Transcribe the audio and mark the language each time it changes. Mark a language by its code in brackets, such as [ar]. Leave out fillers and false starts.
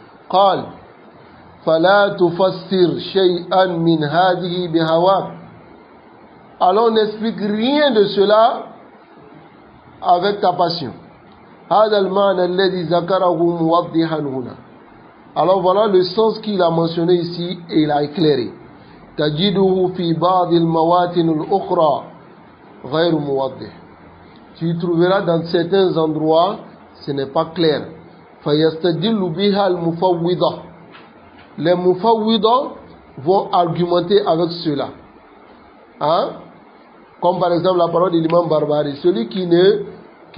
[ar] قال فلا تفسر شيئا من هذه بهواك. [fr] Alors on n'explique rien de cela avec ta passion. [ar] هذا المعنى الذي ذكره موضحا هنا. [fr] Alors voilà le sens qu'il a mentionné ici et il a éclairé. [ar] تجده في بعض المواطن الأخرى غير موضح. [fr] Tu trouveras dans certains endroits ce n'est pas clair. [ar] فيستدل بها المفوضة. [fr] Les mufawwida vont argumenter avec cela. Comme par exemple la parole de l'imam Barbari. Celui qui